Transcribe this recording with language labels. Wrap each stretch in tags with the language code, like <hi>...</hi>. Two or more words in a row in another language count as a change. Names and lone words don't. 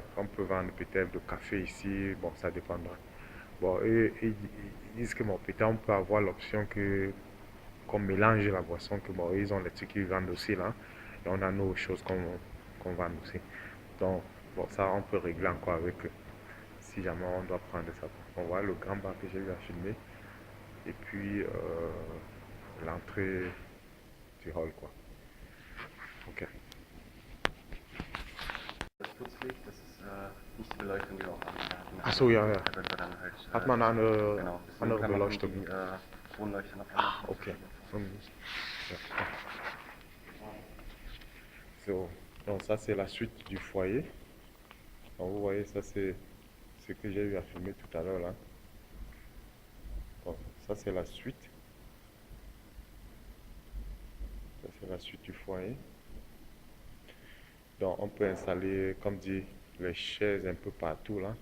<fr>On peut vendre peut-être de café ici, bon, ça dépendra. Bon, ils disent que bon, peut-être on peut avoir l'option que qu'on mélange la boisson, que bon, ils ont les trucs qu'ils vendent aussi là. Et on a nos choses qu'on vend aussi. Donc, bon, ça on peut régler encore avec eux. Si jamais on doit prendre ça. On voit le grand bar que j'ai eu à filmer. Et puis l'entrée du hall, quoi. Ok.</fr> <de>Das Putzlicht, das ist nicht die Beleuchtung, die wir auch hatten. Ach so, ja, ja. Da wird dann halt, Hat man eine genau, andere kann man Beleuchtung? die Kronleuchter noch anmachen. Ok. Ja. So.</de> <fr>Donc ça c'est la suite du foyer. Donc, vous voyez, ça c'est ce que j'ai eu à filmer tout à l'heure là. Donc, ça c'est la suite. Ça c'est la suite du foyer. Donc on peut installer, comme dit, les chaises un peu partout là.</fr>